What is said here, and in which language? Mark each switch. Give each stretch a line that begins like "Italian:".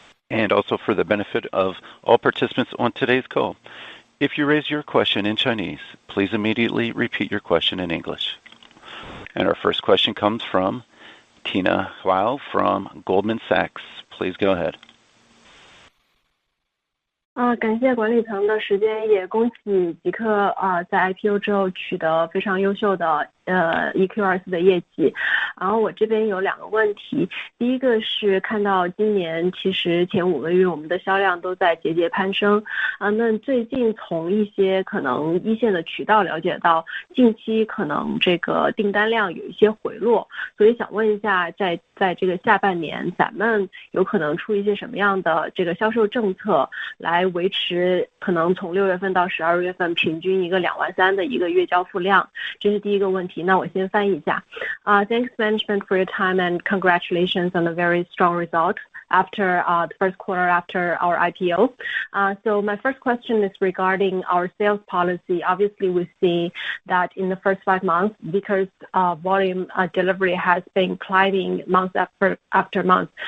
English: And also for the benefit of all participants on today's call, if you raise your question in Chinese, please immediately repeat your question in English. And our first question comes from Tina Hou from Goldman Sachs. Please go ahead.
Chinese: 感谢管理层的时间，也恭喜极客在 IPO 之后取得非常优秀的EQ24 的业绩。然后我这边有两个问题，第一个是看到今年其实前5个月我们的销量都在节节攀升那最近从一些可能一线的渠道了解到，近期可能这个订单量有一些回落，所以想问一下，在这个下半年，咱们有可能出一些什么样的这个销售政策来维持可能从6月份到12月份平均一个23000的一个月交付量，这是第一个问题。那我先翻译一下。
English: Thanks management for your time and congratulations on the very strong result after the first quarter after our IPO. So my first question is regarding our sales policy. Obviously, we see that in the first 5 months, because volume delivery has been climbing month after month.